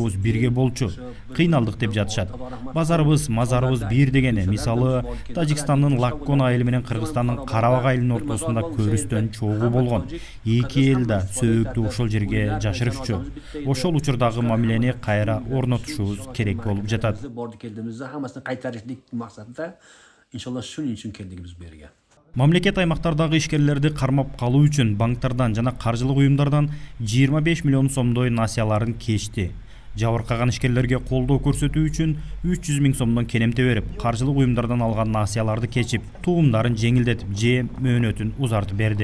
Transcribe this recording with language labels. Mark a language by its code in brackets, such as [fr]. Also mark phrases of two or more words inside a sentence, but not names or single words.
[ky] Кыйналдык деп жатышат. жатышат. Базарыбыз, мазарыбыз бир дегене. Мисалы, Тажикстандын Лаккон айылы менен Кыргызстандын Карабак айылынын ортосунда көрүстөн чогуу болгон. Эки эл да сөөктү ошол жерге жашырышчу. Ошол учурдагы мамилени кайра орнотушубуз керек болуп жатат. [uz] Hammasini qaytarishlik maqsadida inshaalloh shuning uchun keldik biz bu yerga. [ky] Мамлекет аймактардагы ишкерлерди кармап калуу үчүн банктардан жана каржылык уюмдардан 25 миллион сомдой насыяларын кечти. Жабыркаган ишкерлерге колдоо көрсөтүү үчүн 300 миң сомдон келемте берип, каржылык уюмдардан алган насыяларды кечип, туумдарын жеңилдетип же мөөнөтүн узартып берди.